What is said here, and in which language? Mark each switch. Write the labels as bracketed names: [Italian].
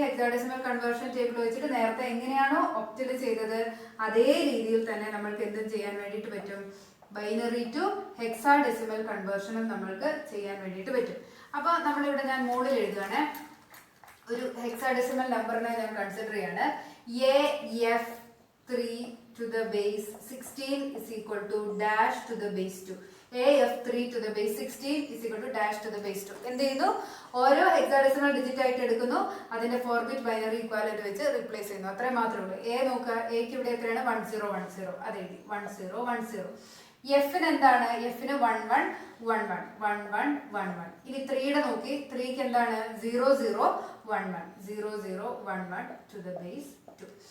[Malayalam] Hexadecimal conversion table വെച്ചിട്ട് നേരത്തെ എങ്ങനെയാണോ ഒക്ടൽ ചെയ്തത് അതേ രീതിയിൽ തന്നെ നമ്മൾക്ക് എന്തും ചെയ്യാൻ വേണ്ടിയിട്ട് പറ്റും. ബൈനറി ടു ഹെക്സാഡെസിമൽ കൺവേർഷനും നമ്മൾക്ക് ചെയ്യാൻ വേണ്ടിയിട്ട് പറ്റും. അപ്പൊ നമ്മളിവിടെ ഞാൻ മോഡിൽ എഴുതുകയാണ്. ഒരു ഹെക്സാഡെസിമൽ നമ്പറിനെ ഞാൻ കൺസിഡർ ചെയ്യാണ്. [English] AF3 to the base 16 is equal to dash to the base 2. AF3 to the base 16 is equal to dash to the base 2. [Malayalam] എന്ത് ചെയ്യുന്നു? ഓരോ ഹെക്സാഡെസിമൽ ഡിജിറ്റ് ആയിട്ട് എടുക്കുന്നു, അതിന്റെ 4 ബിറ്റ് ബൈനറി ഇക്വാലന്റ് വെച്ച് റീപ്ലേസ് ചെയ്യുന്നു. അത്രേ മാത്രമേ ഉള്ളൂ. എ നോക്കുക, എക്ക് ഇവിടെ എത്രയാണ്? 1010. അതെഴുതി 1010. എഫിന് എന്താണ്? എഫിന് 11 11 11 11. ഇനി 3യുടെ നോക്കി, 3ക്ക് എന്താണ്? 0011 0011 to the base 2.